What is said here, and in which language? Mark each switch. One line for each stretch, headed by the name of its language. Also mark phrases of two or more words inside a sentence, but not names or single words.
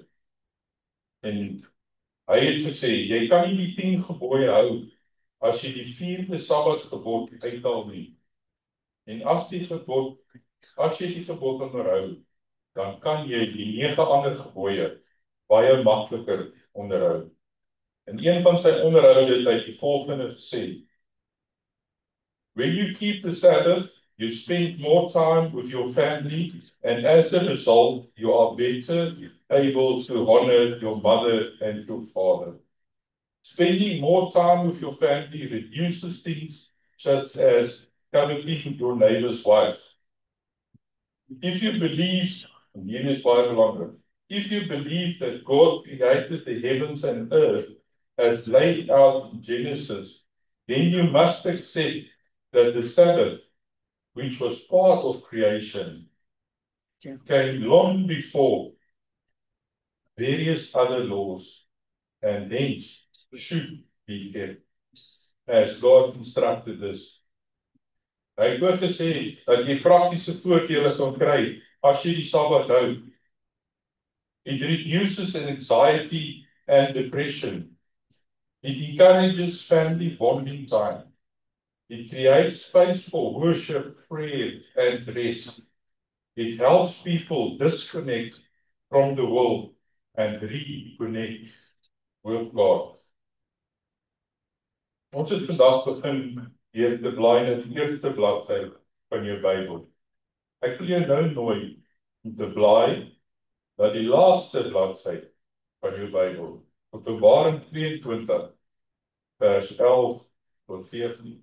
Afrikaans: En hy het gesê, jy kan nie die 10 gebooie hou, as jy die 4de Sabbatgebod uithaal nie. En as jy die gebod onderhou, dan kan jy die 9 ander gebooie baie makliker onderhou. En een van sy onderhoude het hy die volgende gesê:
English: When you keep the Sabbath, you spend more time with your family, and as a result, you are better able to honor your mother and your father. Spending more time with your family reduces things such as coveting your neighbor's wife. If you believe, and
Afrikaans: hier is baie belangrik,
English: if you believe that God created the heavens and earth as laid out in Genesis, then you must accept that the Sabbath, which was part of creation, came long before various other laws, and hence should be kept, as God instructed us.
Afrikaans: Hy het ook gesê dat jy praktiese voordele sal kry as jy die Sabbat hou.
English: It reduces anxiety and depression. It encourages family bonding time. It creates space for worship, prayer, and rest. It helps people disconnect from the world and reconnect with God.
Afrikaans: Ons het vandag begin deur te blaai na die eerste bladsy van jou Bybel. Ek wil jou nou nooi om te blaai na die laaste bladsy van jou Bybel. Openbaring 22 vers 11 tot 14.